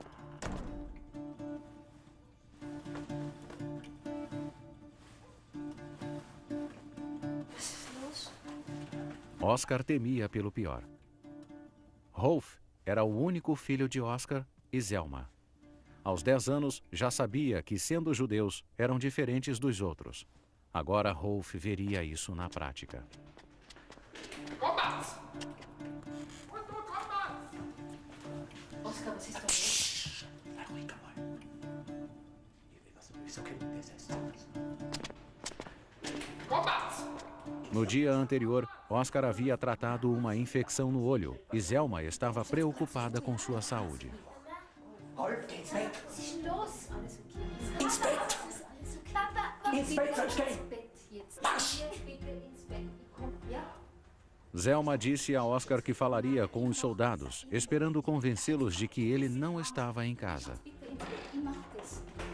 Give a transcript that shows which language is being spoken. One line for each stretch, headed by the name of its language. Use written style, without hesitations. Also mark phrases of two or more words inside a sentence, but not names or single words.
Portuguese: Oscar temia pelo pior. Rolf era o único filho de Oscar e Zelma. Aos 10 anos, já sabia que, sendo judeus, eram diferentes dos outros. Agora Rolf veria isso na prática.
German: Oscar, was ist los? Sei ruhig, mal. Ist okay,
Portuguese: No dia anterior, Oscar havia tratado uma infecção no olho e Zelma estava preocupada com sua saúde.
German: Rolf, geh ins Bett. Was ist denn los? Alles okay. Ins Bett. Papa, Ins Bett soll ich gehen. Marsch! Bitte ins Bett. Komm, ja?
Portuguese: Zelma disse a Oscar que falaria com os soldados, esperando convencê-los de que ele não estava em casa.
German: Bitte ins Bett. Ich mach das.